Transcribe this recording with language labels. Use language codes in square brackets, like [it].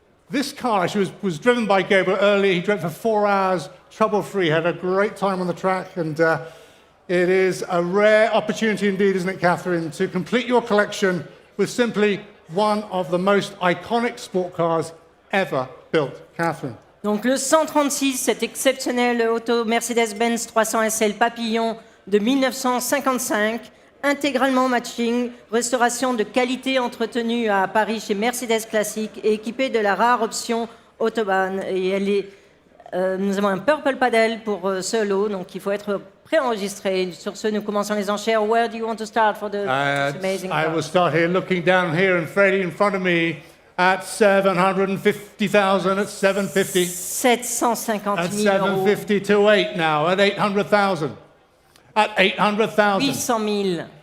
[en] This car actually was driven by Gabriel earlier. He drove for 4 hours, trouble-free, had a great time on the track, and it is a rare opportunity indeed, isn't it, Catherine, to complete your collection with simply one of the most iconic sport cars ever built. Catherine. [fr] Donc le 136, cet exceptionnel auto Mercedes-Benz 300 SL Papillon de 1955, intégralement matching, restauration de qualité entretenue à Paris chez Mercedes Classique et équipée de la rare option Autobahn. Et elle est, nous avons un purple paddle pour ce lot, donc il faut être préenregistré. Sur ce, nous commençons les enchères. [en] Where do you want to start for this amazing car? I will start here, looking down here, and Freddie in front of me at 750,000, at 750. [fr] 750 [en] At [fr] 000 euros. [en] 750 to 8 now, at 800,000. At 800,000. [fr] 800 000.